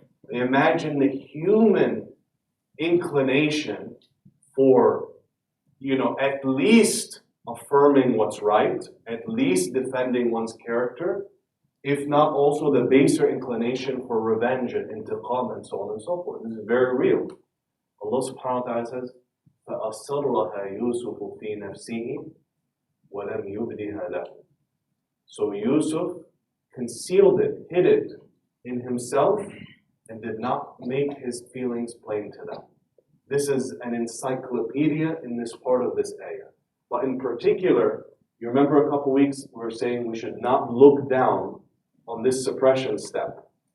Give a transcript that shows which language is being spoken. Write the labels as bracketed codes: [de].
[en] Imagine the human inclination for, at least affirming what's right, at least defending one's character, if not also the baser inclination for revenge and intiqam and so on and so forth. This is very real. Allah subhanahu wa ta'ala says, [ar] فَأَصَرَّهَا يُوسُفُ فِي نَفْسِهِ وَلَمْ يُبْدِهَا لَهُ. [en] So Yusuf concealed it, hid it in himself, and did not make his feelings plain to them. This is an encyclopedia in this part of this ayah. But in particular, you remember a couple weeks we were saying we should not look down on this suppression step.